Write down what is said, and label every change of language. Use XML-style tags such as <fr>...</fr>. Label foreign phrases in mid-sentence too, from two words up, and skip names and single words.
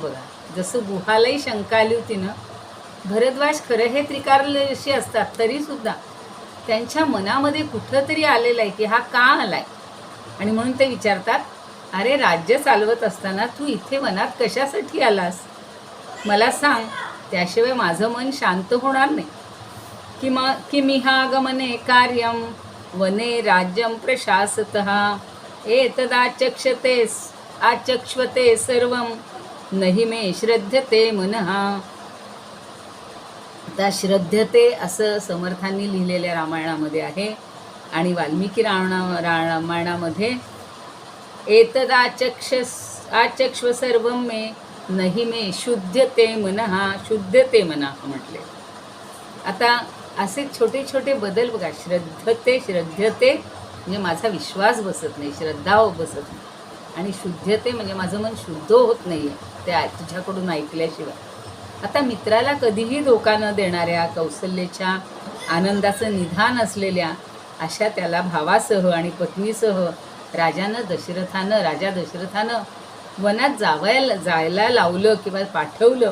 <mr>बघा, जसं गुहालाही शंका आली होती ना, भरद्वाज खरं हे त्रिकारदर्शी असतात तरीसुद्धा त्यांच्या मनामध्ये कुठं तरी आलेलं आहे की हा का आलाय. आणि म्हणून ते विचारतात, अरे राज्य चालवत असताना तू इथे वनात कशासाठी आलास, मला सांग, त्याशिवाय माझं मन शांत होणार नाही.</mr> <sa>किमिहागमने कार्यम वने राज्यम प्रशासतः आचक्ष्वते सर्वं नहि मे श्रद्धते मनः.</sa> <mr>आता श्रद्धते असं समर्थांनी लिहिलेल्या रामायणामध्ये आहे. आणि वाल्मिकी रामायणामध्ये</mr> <sa>आचक्ष्व सर्वं मे नहि मे शुद्धते मनः</sa> <mr>म्हटले. आता असे छोटे छोटे बदल बघा. श्रद्धते म्हणजे माझा विश्वास बसत नाही, श्रद्धा बसत नाही. आणि शुद्धते म्हणजे माझं मन शुद्ध होत नाही आहे ते तुझ्याकडून ऐकल्याशिवाय. आता मित्राला कधीही धोका न देणाऱ्या, कौशल्याच्या आनंदाचं निधान असलेल्या अशा त्याला भावासह आणि पत्नीसह राजा दशरथानं वनात जायला लावलं किंवा पाठवलं.</mr>